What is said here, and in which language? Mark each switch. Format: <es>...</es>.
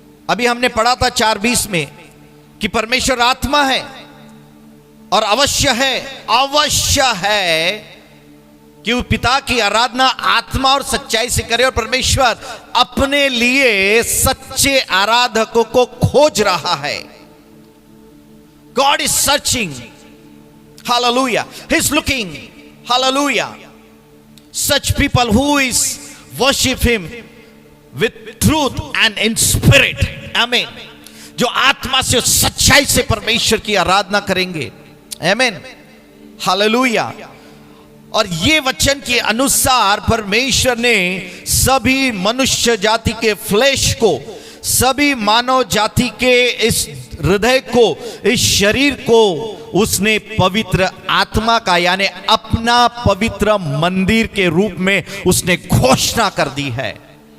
<hi>अभी हमने पढ़ा था 4:20 में कि परमेश्वर आत्मा है और अवश्य है कि वो पिता की आराधना आत्मा और सच्चाई से करे। और परमेश्वर अपने लिए सच्चे आराधकों को खोज रहा है।</hi> <en>God is searching. Hallelujah. He's looking. Hallelujah. such people who is worship him with truth and in spirit.</en> <hi>आमीन। जो आत्मा से और सच्चाई से परमेश्वर की आराधना करेंगे। आमीन, हालेलुया। और ये वचन के अनुसार परमेश्वर ने सभी मनुष्य जाति के फ्लेश को, सभी मानव जाति के इस हृदय को, इस शरीर को उसने पवित्र आत्मा का यानी अपना पवित्र मंदिर के रूप में उसने घोषणा कर दी है।</hi>